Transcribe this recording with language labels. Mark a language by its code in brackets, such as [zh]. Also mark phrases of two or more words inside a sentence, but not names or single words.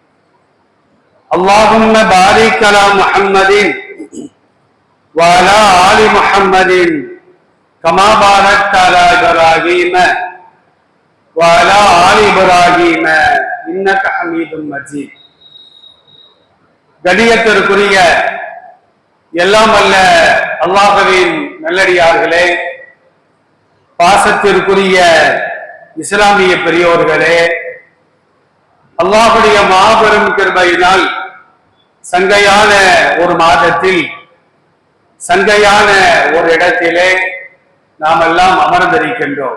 [ar] اللهم بارك على محمد وعلى آل محمد كما باركت على إبراهيم وعلى آل إبراهيم إنك حميد مجيد. [ta] கண்ணியத்திற்குரிய எல்லாம் அல்ல அல்லாஹ்வின் நல்லடியார்களே, பாசத்திற்குரிய இஸ்லாமிய பெரியோர்களே, அல்லாஹ்வுடைய மாபெரும் கிருபையினால் சங்கையான ஒரு மாதத்தில் சங்கையான ஒரு இடத்திலே நாம் எல்லாம் அமர்ந்திருக்கின்றோம்.